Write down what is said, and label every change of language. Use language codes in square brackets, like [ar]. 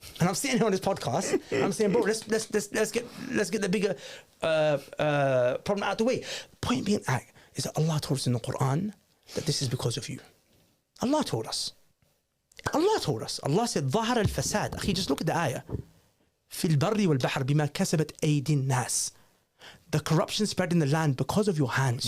[en] And I'm sitting here on this podcast. I'm saying, bro, let's get the bigger problem out of the way. Point being, is that Allah told us in the Quran that this is because of you. Allah told us. Allah said, [ar] ظهر الفساد. [en] Akhi, just look at the ayah. [ar] في البر والبحر بما كسبت أيدي الناس. [en] The corruption spread in the land because of your hands.